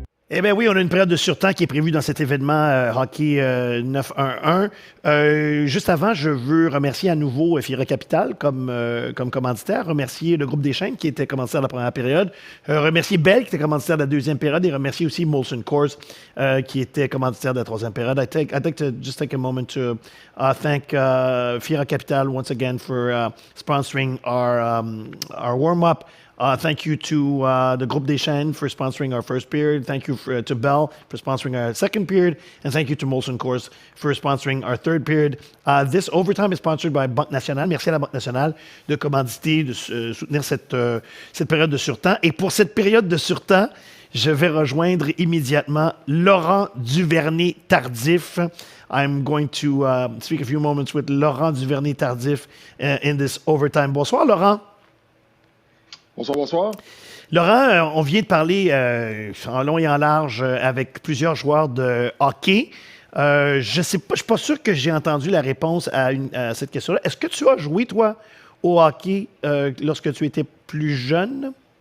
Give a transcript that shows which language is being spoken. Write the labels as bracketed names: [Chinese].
[French] Eh bien oui, on a une période de surtemps qui est prévue dans cet événement Hockey 911. Juste avant, je veux remercier à nouveau Fiera Capital comme commanditaire, remercier le groupe des chaînes qui était commanditaire de la première période, remercier Bell qui était commanditaire de la deuxième période et remercier aussi Molson Coors qui était commanditaire de la troisième période. [English] I'd like to just take a moment to thank Fiera Capital once again for sponsoring our warm-up. Thank you to the Groupe des Chaînes for sponsoring our first period. Thank you to Bell for sponsoring our second period. And thank you to Molson Coors for sponsoring our third period. This overtime is sponsored by Banque Nationale. [French] Merci à la Banque Nationale de commanditer, de soutenir cette période de surtemps. Et pour cette période de surtemps, je vais rejoindre immédiatement Laurent Duvernay-Tardif. [English] I'm going to speak a few moments with Laurent Duvernay-Tardif in this overtime. [French] Bonsoir, Laurent. Bonsoir. Laurent, on vient de parler en long et en large avec plusieurs joueurs de hockey. Je ne suis pas sûr que j'ai entendu la réponse à cette question-là. Est-ce que tu as joué, toi, au hockey lorsque tu étais plus jeune?